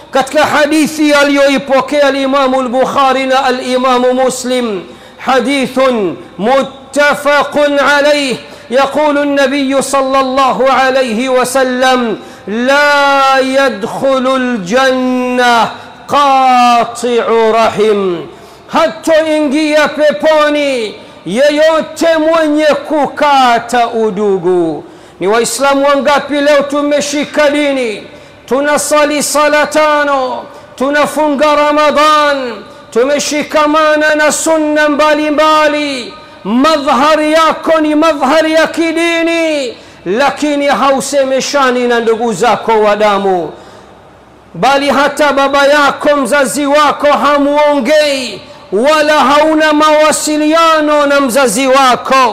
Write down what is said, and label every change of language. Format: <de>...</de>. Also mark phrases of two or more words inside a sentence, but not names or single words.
<sw>katika hadithi aliyoipokea al-Imam al-Bukhari na al-Imam Muslim,</sw> <ar>حديث متفق عليه. يقول النبي صلى الله عليه وسلم: لا يدخل الجنة قاطع رحم.</ar> <sw>hatoingia peponi yeyote mwenye kukata udugu. Ni waislamu wangapi leo tumeshika dini, tunasali sala tano, tunafunga Ramadhan, tumeshikamana na sunna mbalimbali, madhhari yako ni madhhari ya kidini, lakini hausemeshani na ndugu zako wa damu, bali hata baba yako mzazi wako hamuongei wala hauna mawasiliano na mzazi wako.</sw>